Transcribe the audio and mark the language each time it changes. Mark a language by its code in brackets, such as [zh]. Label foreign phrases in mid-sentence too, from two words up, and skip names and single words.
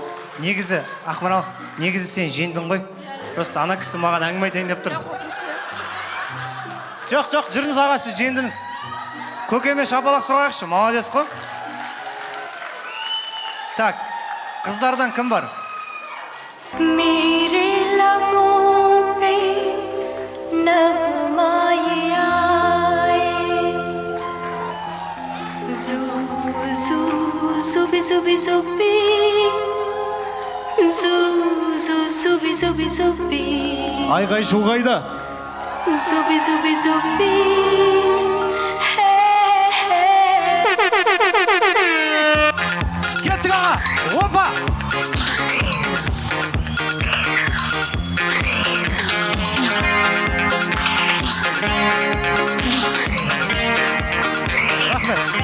[kk] Негізі, Ақмарал, негізі сен жеңдің ғой. Просто ана кісі маған әңгіме айтайын деп тұр. Жоқ, жүріңіз аға, сіз жеңдіңіз. Көкеме шапалақ соғайықшы, молодец қой. Так, қыздардан кім бар? [hi] मेरे लबों पे नगमाए आए zubi zubi zubi zubi zubi zubi [kk] Айғай-шу қайда? zubi zubi zubi hey hey Кеттік аға! Опа! Рахмет.